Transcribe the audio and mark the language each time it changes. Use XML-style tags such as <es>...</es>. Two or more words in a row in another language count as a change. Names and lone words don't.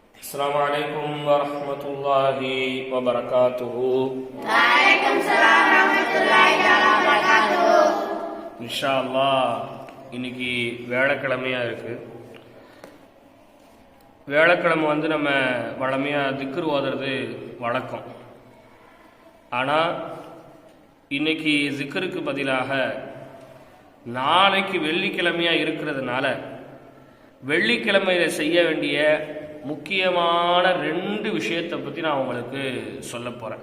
<ar>السلام عليكم ورحمة الله وبركاته. وعليكم السلام ورحمة الله وبركاته. إن شاء الله</ar> <ta>இன்னைக்கு வியாழக்கிழமையாக இருக்குது. வியாழக்கிழமை நம்ம வழமையாக திக்ர் ஓதுறது வழக்கம். ஆனால் இன்னைக்கு திக்ருக்கு பதிலாக நாளைக்கு வெள்ளிக்கிழமையாக இருக்கிறதுனால வெள்ளிக்கிழமையில் செய்ய வேண்டிய முக்கியமான 2 விஷயத்தை பற்றி நான் உங்களுக்கு சொல்ல போகிறேன்.</ta>